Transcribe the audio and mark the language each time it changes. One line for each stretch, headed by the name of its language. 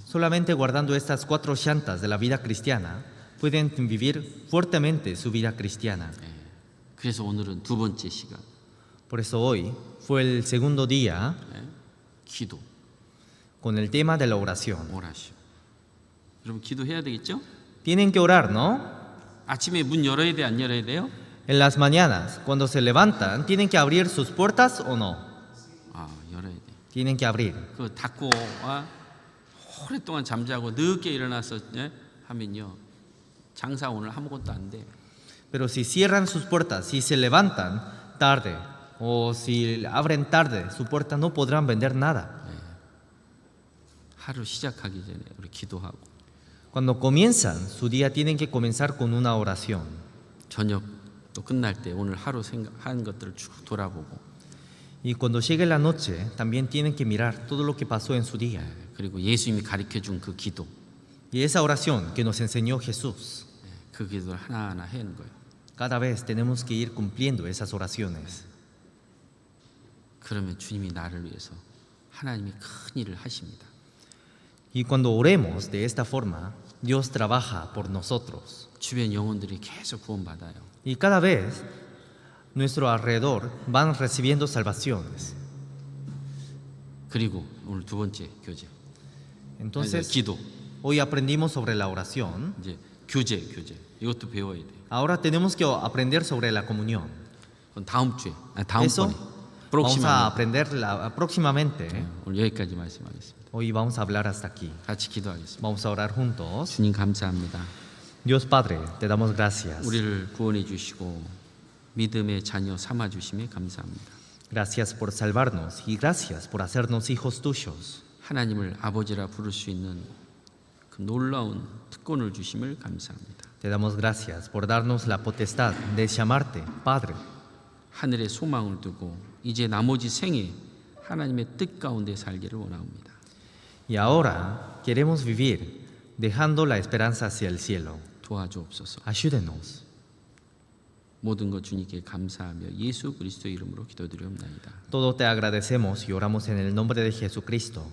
Spanish: Solamente guardando estas 4 llantas de la vida cristiana, pueden vivir fuertemente su vida cristiana.
Korean: 그래서 오늘은 두 번째 시간,
Spanish: Por eso hoy fue el segundo día
Korean: 기도,
Spanish: con el tema de la oración. 오라시오.
Korean: 여러분 기도해야 되겠죠?
Spanish: Tienen que orar, ¿no?
Korean: 아침에 문 열어야 돼, 안 열어야 돼요?
Spanish: En las mañanas, cuando se levantan, ¿tienen que abrir sus puertas o no?
Korean: 열어야 돼.
Spanish: Tienen que abrir.
Korean: 그 닫고 오랫동안 잠자고 늦게 일어나서 하면요, 장사 오늘 아무것도 안 돼.
Spanish: Pero si cierran sus puertas, si se levantan tarde o si abren tarde su puerta, no podrán vender nada.
Korean: 하루 시작하기 전에 우리 기도하고
Spanish: Cuando comienzan su día, tienen que comenzar con una oración.
Korean: 저녁 또 끝날 때 오늘 하루 한 것들을 쭉 돌아보고
Spanish: Y cuando llegue la noche, también tienen que mirar todo lo que pasó en su día.
Korean: 그리고 예수님이 가르쳐 준 그 기도,
Spanish: Y esa oración que nos enseñó Jesús,
Korean: 그 기도를 하나하나 해는 거예요.
Spanish: cada vez tenemos que ir cumpliendo esas oraciones.
Korean: 그러면 주님이 나를 위해서 하나님이 큰 일을 하십니다.
Spanish: Y cuando oremos de esta forma, Dios trabaja por nosotros.
Korean: 주변 영혼들이 계속 구원받아요.
Spanish: Y cada vez nuestro alrededor van recibiendo salvaciones.
Korean: 그리고 오늘 두 번째 교제,
Spanish: Entonces,
Korean: 기도,
Spanish: hoy aprendimos sobre la oración.
Korean: 이제 교제 이것도 배워야 돼요.
Spanish: Ahora tenemos que aprender sobre la comunión.
Korean: 그건 다음 주에,
Spanish: Eso
Korean: 다음번에,
Spanish: vamos a aprender próximamente.
Korean: 오늘 여기까지 말씀하겠습니다.
Spanish: Hoy vamos a hablar hasta aquí.
Korean: 같이 기도하겠습니다.
Spanish: Vamos a orar juntos.
Korean: 주님 감사합니다.
Spanish: Dios Padre, te damos gracias.
Korean: 우리를 구원해 주시고 믿음의 자녀 삼아 주심에 감사합니다.
Spanish: Gracias por salvarnos y gracias por hacernos hijos tuyos.
Korean: 하나님을 아버지라 부를 수 있는 그 놀라운 특권을 주심을 감사합니다.
Spanish: Te damos gracias por darnos la potestad de llamarte Padre.
Korean: 하늘에 소망을 두고 이제 나머지 생에 하나님의 뜻 가운데 살기를 원합니다.
Spanish: Y ahora queremos vivir dejando la esperanza hacia el cielo.
Korean: 도와주옵소서.
Spanish: Ayúdenos.
Korean: 모든 것 주님께 감사하며 예수 그리스도의 이름으로 기도드리옵나이다.
Spanish: Todo te agradecemos y oramos en el nombre de Jesucristo.